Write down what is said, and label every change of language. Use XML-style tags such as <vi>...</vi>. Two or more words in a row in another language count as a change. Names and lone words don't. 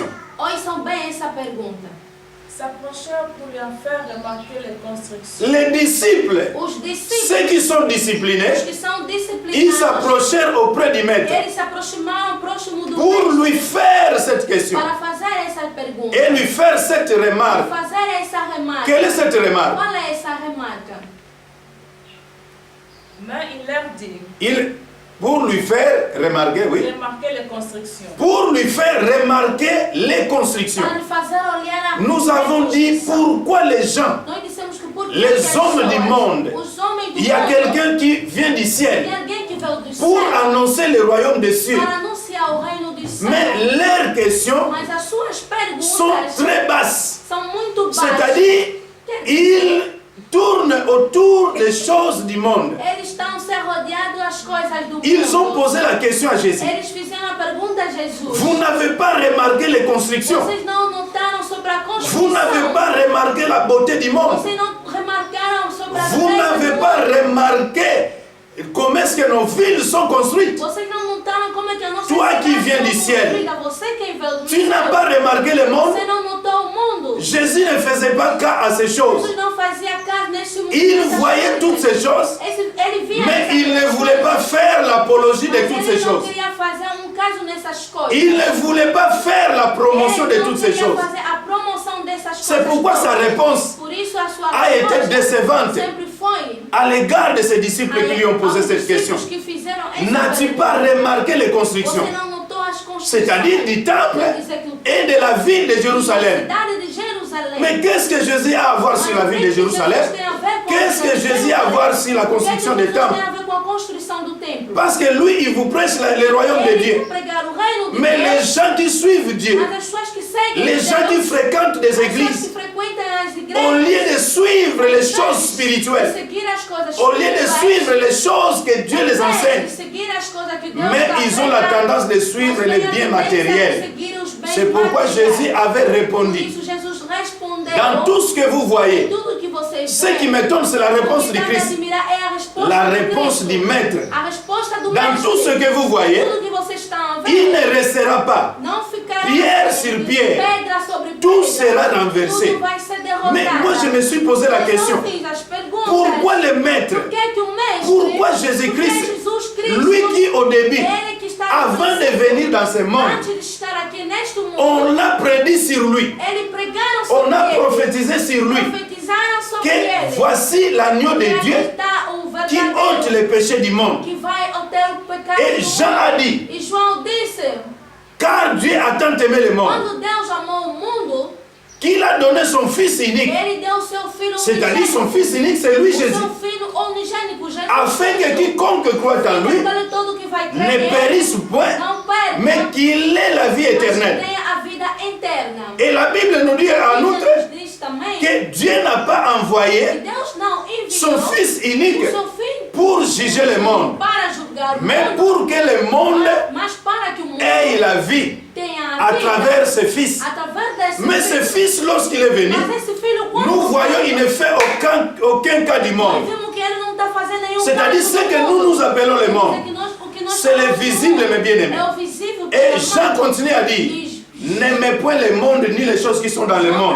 <pt>Ouçam bem essa pergunta.</pt> <fr>s'approchèrent pour lui en faire remarquer les constructions. Les disciples,</fr> <pt>Os discípulos,</pt> <fr>ceux qui sont</fr> <pt>os</pt> <fr>disciplinés,</fr> <pt>que são</pt> <fr>ils</fr> <pt>disciplinados,</pt> <fr>s'approchèrent auprès du maître</fr> <pt>eles se aproximaram próximo do</pt> <fr>pour</fr> <pt>mestre</pt> <fr>lui faire cette question</fr> <pt>para fazer essa pergunta.</pt> <fr>et lui faire cette</fr> <pt>Para</pt> <fr>remarque.</fr> <pt>fazer essa remarca.</pt> <fr>Quelle est cette remarque?</fr> <pt>Qual é essa remarca?</pt> <fr>Mais il leur dit, Pour lui faire remarquer, oui. remarquez les constructions. Pour lui faire remarquer les constructions.</fr> <pt>Para lhe fazer olhar a</pt> <fr>Nous avons dit pourquoi les gens,</fr> <pt>Nós dissemos que por</pt> <fr>les hommes du monde,</fr> <pt>os homens do</pt> <fr>il y a</fr> <pt>mundo,</pt> <fr>quelqu'un qui vient du</fr> <pt>tem</pt> <fr>ciel</fr> <pt>alguém que veio do</pt> <fr>pour</fr> <pt>céu</pt> <fr>annoncer le royaume des cieux.</fr> <pt>para anunciar o reino dos céus.</pt> <fr>Mais leurs questions</fr> <pt>Mas as suas</pt> <fr>sont</fr> <pt>perguntas</pt> <fr>très basses.</fr> <pt>são muito baixas.</pt> <fr>C'est-à-dire, ils tournent autour des choses du monde.</fr> <pt>Eles estão se rodeados das coisas do</pt> <fr>Ils ont</fr> <pt>mundo.</pt> <fr>posé la question à Jésus.</fr> <pt>Eles fizeram a pergunta a Jesus.</pt> <fr>Vous n'avez pas remarqué les constructions.</fr> <pt>Vocês não notaram sobre a construção.</pt> <fr>Vous n'avez pas remarqué la beauté du monde.</fr> <pt>Vocês não remarcaram sobre a</pt> <fr>Vous</fr> <pt>beleza</pt> <fr>n'avez</fr> <pt>do</pt> <fr>pas</fr> <pt>mundo.</pt> <fr>remarqué comment est-ce que nos villes sont construites.</fr> <pt>Vocês não notaram como é que a nossa</pt> <fr>Toi qui</fr> <pt>cidade</pt> <fr>viens</fr> <pt>foi</pt> <fr>du ciel.</fr> <pt>construída. Você quem veio do</pt> <fr>Tu n'as</fr> <pt>céu.</pt> <fr>pas remarqué le monde.</fr> <pt>Você não notou o mundo.</pt> <fr>Jésus ne faisait pas cas à ces choses.</fr> <pt>Jesus não fazia caso nesse mundo.</pt> <fr>Il</fr> <pt>dessas</pt> <fr>voyait</fr> <pt>coisas.</pt> <fr>toutes ces choses,</fr> <pt>Ele via</pt> <fr>mais</fr> <pt>essas</pt> <fr>il ne</fr> <pt>coisas.</pt> <fr>voulait pas faire l'apologie de</fr> <pt>Mas</pt> <fr>toutes</fr> <pt>ele</pt> <fr>ces</fr> <pt>não</pt> <fr>choses.</fr> <pt>queria fazer caso nessas coisas.</pt> <fr>Il ne voulait pas faire la promotion de</fr> <pt>Ele não</pt> <fr>toutes ces</fr> <pt>queria</pt> <fr>choses.</fr> <pt>fazer a promoção dessas coisas.</pt> <fr>C'est pourquoi sa réponse</fr> <pt>Por isso a sua</pt> <fr>a été</fr> <pt>resposta</pt> <fr>décevante</fr> <pt>sempre foi</pt> <fr>à l'égard de ces disciples qui lui ont posé</fr> <pt>aos</pt> <fr>cette question.</fr> <pt>discípulos que fizeram essa</pt> <fr>N'as-tu</fr> <pt>pergunta.</pt> <fr>pas remarqué les constructions?</fr> <pt>Você não notou as construções?</pt> <fr>C'est-à-dire du temple</fr> <pt>Quer dizer que o</pt> <fr>et de la ville de</fr> <pt>da</pt> <fr>Jérusalem.</fr> <pt>cidade de Jerusalém.</pt> <fr>Mais qu'est-ce que Jésus a à voir sur la ville de Jérusalem? Qu'est-ce que Jésus a à voir sur la construction des temples?</fr> <pt>Tem a ver com a construção do templo.</pt> <fr>Parce que lui, il vous prêche le royaume de</fr> <pt>Ele</pt> <fr>Dieu.</fr> <pt>quer pregar o reino de</pt> <fr>Mais</fr> <pt>Deus,</pt> <fr>les gens qui suivent Dieu,</fr> <pt>mas as pessoas que seguem</pt> <fr>les gens qui</fr> <pt>Deus,</pt> <fr>fréquentent des</fr> <pt>as pessoas</pt> <fr>églises,</fr> <pt>que frequentam as</pt> <fr>au</fr> <pt>igrejas,</pt> <fr>lieu de suivre les choses</fr> <pt>de</pt> <fr>spirituelles,</fr> <pt>seguir as coisas</pt> <fr>au lieu de</fr> <pt>espirituais,</pt> <fr>suivre les choses que Dieu les</fr> <pt>de</pt> <fr>enseigne,</fr> <pt>seguir as coisas que Deus</pt> <fr>mais</fr> <pt>dá</pt> <fr>ils ont la</fr> <pt>pregado,</pt> <fr>tendance de suivre</fr> <pt>mas</pt> <fr>les</fr> <pt>têm a</pt> <fr>biens</fr> <pt>tendência de</pt> <fr>matériels.</fr> <pt>seguir os bens</pt> <fr>C'est pourquoi</fr> <pt>materiais.</pt> <fr>Jésus avait</fr> <pt>Por</pt> <fr>répondu,</fr> <pt>isso Jesus respondeu,</pt> <fr>dans tout ce que vous voyez,</fr> <pt>tudo que vocês</pt> <fr>ce qui m'étonne, c'est la réponse</fr> <pt>o que</pt> <fr>du</fr> <pt>dá de</pt> <fr>Christ,</fr> <pt>admirar é a resposta</pt> <fr>la</fr> <pt>do</pt> <fr>réponse</fr> <pt>Cristo.</pt> <fr>du Maître.</fr> <pt>A resposta do</pt> <fr>Dans</fr> <pt>Mestre.</pt> <fr>tout ce que vous voyez,</fr> <pt>Tudo que vocês estão a ver,</pt> <fr>il ne restera pas.</fr> <pt>não ficará</pt> <fr>Pierre sur pierre.</fr> <pt>pedra sobre</pt> <fr>Tout</fr> <pt>pedra.</pt> <fr>sera renversé.</fr> <pt>Tudo vai ser derrotado.</pt> <fr>Mais moi, je me suis posé la</fr> <pt>Mas eu</pt> <fr>question,</fr> <pt>fiz as perguntas.</pt> <fr>pourquoi le Maître,</fr> <pt>Por que o Mestre,</pt> <fr>pourquoi</fr> <pt>por que</pt> <fr>Jésus-Christ,</fr> <pt>Jesus Cristo,</pt> <fr>lui qui au début,</fr> <pt>ele que está</pt> <fr>avant de venir dans ce monde,</fr> <pt>antes de estar aqui neste mundo,</pt> <fr>on l'a prédit sur lui,</fr> <pt>ele pregaram sobre</pt> <fr>on a</fr> <pt>ele,</pt> <fr>prophétisé sur lui,</fr> <pt>profetizaram sobre</pt> <fr>que</fr> <pt>ele.</pt> <fr>voici l'agneau de</fr> <pt>Aqui</pt> <fr>Dieu</fr> <pt>está o</pt> <fr>qui</fr> <pt>verdadeiro</pt> <fr>ôte les péchés du monde.</fr> <pt>que vai ter o pecado</pt> <fr>Et</fr> <pt>do</pt> <fr>Jean</fr> <pt>mundo.</pt> <fr>a dit,</fr> <pt>E João disse,</pt> <fr>car Dieu a tant aimé le monde,</fr> <pt>quando Deus amou o mundo,</pt> <fr>qu'il a donné son Fils unique,</fr> <pt>ele deu o seu filho</pt> <fr>c'est-à-dire son</fr> <pt>unigênico.</pt> <fr>Fils unique, c'est lui</fr> <pt>O</pt> <fr>Jésus,</fr> <pt>seu filho unigênico, Jesus</pt> <fr>afin que</fr> <pt>Cristo,</pt> <fr>quiconque croit en lui</fr> <pt>aquele todo que vai crer</pt> <fr>ne</fr> <pt>nele,</pt> <fr>périsse point,</fr> <pt>não perca,</pt> <fr>mais qu'il ait la vie</fr> <pt>mas que</pt> <fr>éternelle.</fr> <pt>tenha a vida eterna.</pt> <fr>Et la Bible nous dit en</fr> <pt>E</pt> <fr>outre</fr> <pt>Jesus diz também</pt> <fr>que Dieu n'a pas</fr> <pt>que</pt> <fr>envoyé</fr> <pt>Deus não enviou</pt> <fr>son Fils unique</fr> <pt>o seu filho</pt> <fr>pour juger le monde,</fr> <pt>para julgar o</pt> <fr>mais</fr> <pt>mundo,</pt> <fr>pour que le monde</fr> <pt>mas para</pt> <fr>ait la vie à travers ses fils. Mais ce fils, lorsqu'il est venu, nous voyons qu'il ne fait aucun cas du monde. C'est-à-dire ce que nous appelons le monde. C'est le visible, mes bien-aimés. Et Jean continue à dire, n'aimez point le monde ni les choses qui sont dans le monde.</fr>